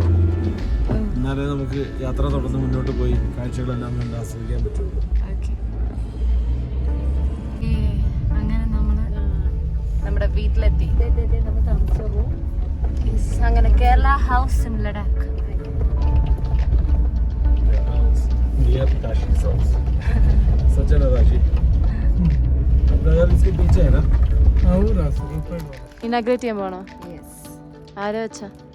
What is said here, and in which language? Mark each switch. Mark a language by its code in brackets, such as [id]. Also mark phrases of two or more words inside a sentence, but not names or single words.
[ml] എന്നാലേ നമുക്ക് യാത്ര തുടർന്ന് മുന്നോട്ട് പോയി കാഴ്ചകളെല്ലാം കണ്ട് ആസ്വദിക്കാൻ പറ്റുള്ളൂ. അങ്ങനെ നമ്മുടെ വീട്ടിലെത്തി. നമ്മൾ താമസിച്ച റൂം അങ്ങനെ കേരള ഹൗസ് ഇൻ ലഡാക്ക്. [en] Near Tashi's house. [hi] Sachin और Rashi. अपना घर इसके पीछे है ना? हाँ वो रास्ते. [ml] ഇനാഗ്രേറ്റ് ചെയ്യാൻ പോണോ? ആരെ വെച്ചാ?